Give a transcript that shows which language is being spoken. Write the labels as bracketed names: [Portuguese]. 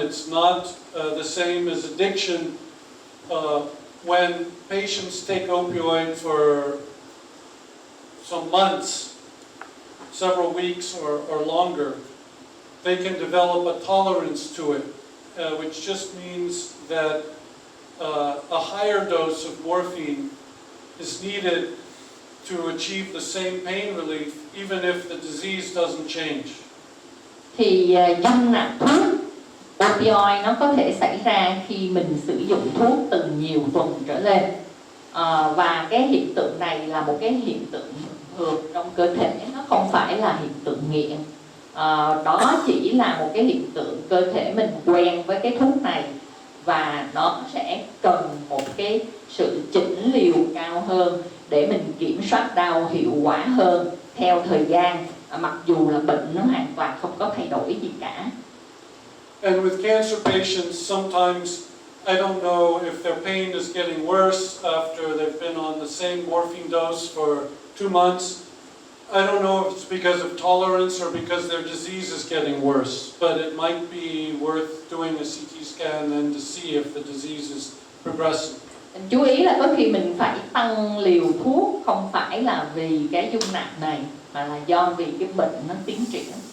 [English] It's not the same as addiction. When patients take opioid for some months, several weeks or longer, they can develop a tolerance to it, which just means that a higher dose of morphine is needed to achieve the same pain relief, even if the disease doesn't change. [Vietnamese] Thì dâng nặng thuốc opioid nó có thể xảy ra khi mình sử dụng thuốc từ nhiều tuần trở lên, và cái hiện tượng này là một cái hiện tượng thường trong cơ thể, nó không phải là hiện tượng nghiện. Đó chỉ là một cái hiện tượng cơ thể mình quen với cái thuốc này và nó sẽ cần một cái sự chỉnh liều cao hơn để mình kiểm soát đau hiệu quả hơn theo thời gian, mặc dù là bệnh nó hoàn toàn không có thay đổi gì cả. [English] And with cancer patients, sometimes I don't know if their pain is getting worse after they've been on the same morphine dose for 2 months. I don't know if it's because of tolerance or because their disease is getting worse, but it might be worth doing a CT scan and to see if the disease is progressing. [Vietnamese] Chú ý là có khi mình phải tăng liều thuốc không phải là vì cái dung nạp này mà là do vì cái bệnh nó tiến triển.